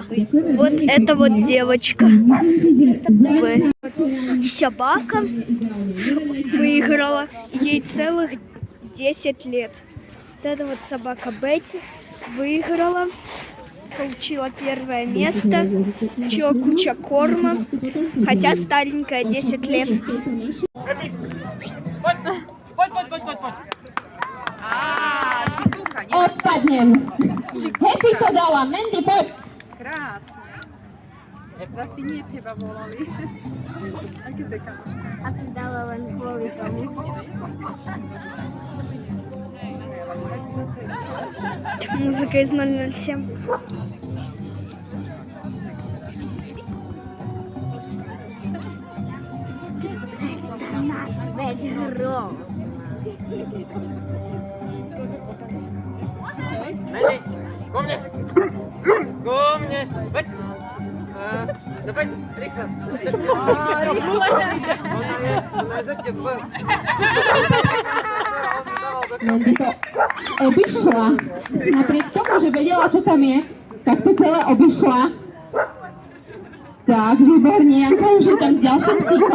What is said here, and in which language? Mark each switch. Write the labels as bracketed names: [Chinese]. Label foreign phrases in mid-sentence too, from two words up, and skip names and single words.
[Russian] Вот это вот девочка. Собака выиграла. Ей целых 10 лет. Вот эта вот собака Бетти выиграла. Получила первое место. Еще куча корма. Хотя старенькая, 10 лет. [Slovak] Odpadnem. Happy to dala. Mandy, poď. Krásne. Vlastne nie teba volali. Aké to je [Russian] А когда [Slovak] len kvôli tomu. [Russian] Музыка из 007. [Slovak] Cesta na svet hrom. [Russian] Ко мне! Ко мне! [Slovak] Mandy to obišla. Napriek tomu, že vedela, čo tam je, tak to celé obišla. Tak, výborne, Janka už je tam s ďalším psíkom.